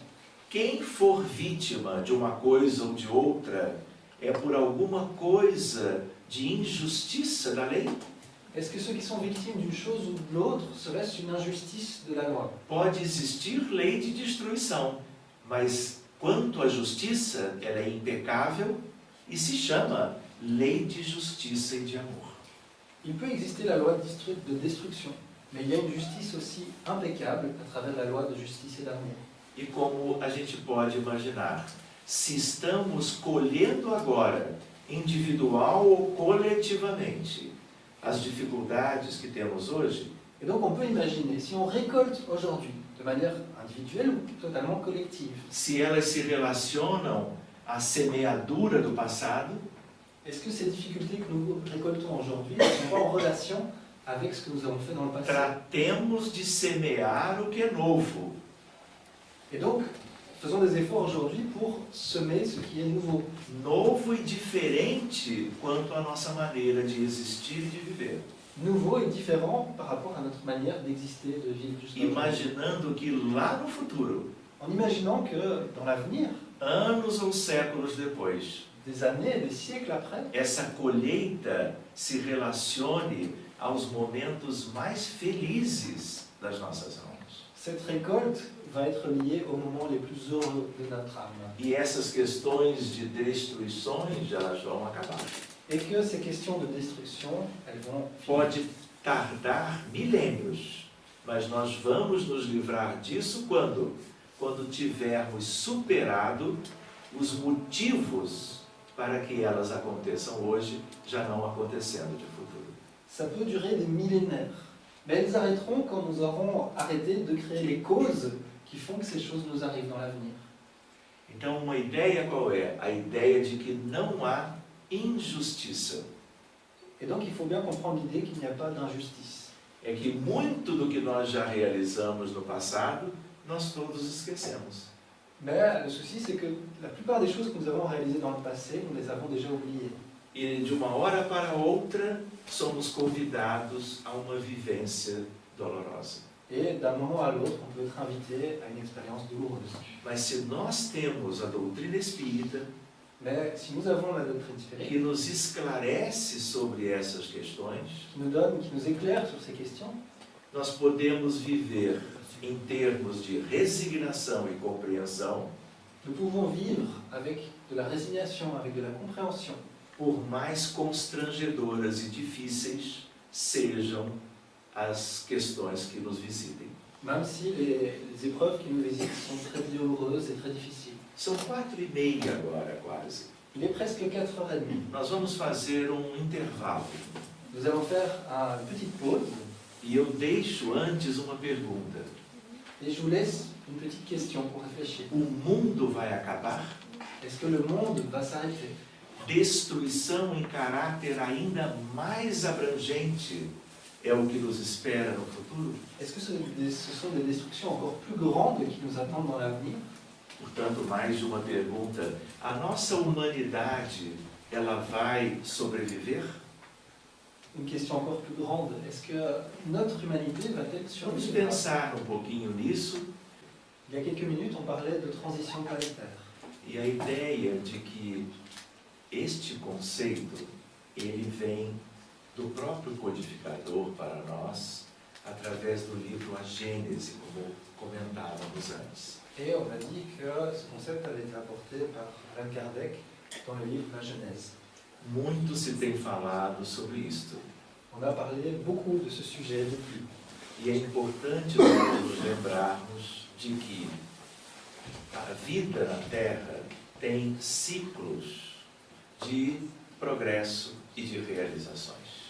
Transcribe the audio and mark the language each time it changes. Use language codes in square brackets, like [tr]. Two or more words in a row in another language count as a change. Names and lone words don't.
[pt] Quem for vítima de uma coisa ou de outra é por alguma coisa de injustiça da lei? [fr] Est-ce que ceux qui sont victimes d'une chose ou de l'autre, serait-ce une injustice de la loi? [pt] Pode existir lei de destruição, mas quanto à justiça, ela é impecável e se chama lei de justiça e de amor. [fr] Il peut exister la loi de destruction, mais il y a une justice aussi impeccable à travers la loi de justice et d'amour. [pt] E como a gente pode imaginar, se estamos colhendo agora, individual ou coletivamente, as dificuldades que temos hoje, [fr] Et donc on peut imaginer, si on récolte aujourd'hui, de manière individuelle ou totalement collective, [pt] se elas se relacionam à semeadura do passado, [fr] est-ce que ces difficultés que nous récoltons aujourd'hui ne sont pas en relation avec ce que nous avons fait dans le passé? [pt] Tratemos de semear o que é novo. [fr] Et donc, faisons des efforts aujourd'hui pour semer ce qui est nouveau. [pt] Novo e diferente quanto à nossa maneira de existir e de viver. [fr] Nouveau et différent par rapport à notre manière d'exister, de vivre jusqu'à aujourd'hui. [pt] Imaginando que lá no futuro, [fr] En imaginant que dans l'avenir, [pt] anos ou séculos depois, [fr] des années, des siècles après, [pt] essa colheita se relacione aos momentos mais felizes das nossas almas. [fr] cette récolte va être liée aux moments les plus heureux de notre âme. [pt] E essas questões de destruições, elas vão acabar. [fr] Et que ces questions de destruction, elles vont finir. [pt] Pode tardar milênios, mas nós vamos nos livrar disso quando? Quando tivermos superado os motivos para que elas aconteçam hoje, já não acontecendo de futuro. [fr] Ça peut durer des millénaires, mais elles arrêteront quand nous aurons arrêté de créer les causes qui font que ces choses nous arrivent dans l'avenir. [pt] Então, uma ideia qual é? A ideia de que não há injustiça. [fr] Et donc il faut bien comprendre l'idée qu'il n'y a pas d'injustice. [pt] É que muito do que nós já realizamos no passado, nós todos esquecemos. [fr] Mais le souci, c'est que la plupart des choses que nous avons réalisées dans le passé, nous les avons déjà oubliées. [pt] E de uma hora para outra, somos convidados a uma vivência dolorosa. [fr] Et d'un moment à l'autre, on peut être invité à une expérience douloureuse. [pt] Mas se nós temos a doutrina espírita, [fr] Mais si nous avons la doctrine spirituelle, [pt] que nos esclarece sobre essas questões, [fr] qui nous donne, qui nous éclaire sur ces questions, [pt] nós podemos viver em termos de resignação e compreensão, [fr] nous pouvons vivre avec de la résignation, avec de la compréhension, [pt] por mais constrangedoras e difíceis sejam as questões que nos visitem. [fr] même si les épreuves qui nous visitent sont très douloureuses et très difficiles. [pt] São 4h30 agora, quase. [fr] Il est presque 4h30. [pt] Nós vamos fazer um intervalo. [fr] Nous allons faire une petite pause [pt] E eu deixo antes uma pergunta. [fr] et je vous laisse une petite question pour réfléchir. [pt] O mundo vai acabar? [fr] Est-ce que le monde va s'arrêter? [pt] Destruição em caráter ainda mais abrangente é o que nos espera no futuro? [fr] Est-ce que ce sont des destructions encore plus grandes qui nous attendent dans l'avenir? [pt] Portanto, mais uma pergunta. A nossa humanidade, ela vai sobreviver? [fr] Une question encore plus grande. Est-ce que notre humanité va-t-elle [pt] Vamos [fr] survivre? [pt] pensar um pouquinho nisso. [fr] Il y a quelques minutes, on parlait de transition planétaire. [pt] E a ideia de que este conceito, ele vem do próprio codificador para nós, através do livro A Gênese, como comentávamos antes. [fr] Et on a dit que ce concept avait été apporté par Allan Kardec dans le livre La Genèse. [pt] Muito se tem falado sobre isto. [fr] On a parlé beaucoup de ce sujet depuis. [pt] E é importante nós nos lembrarmos de que a vida na Terra tem ciclos de progresso e de realizações.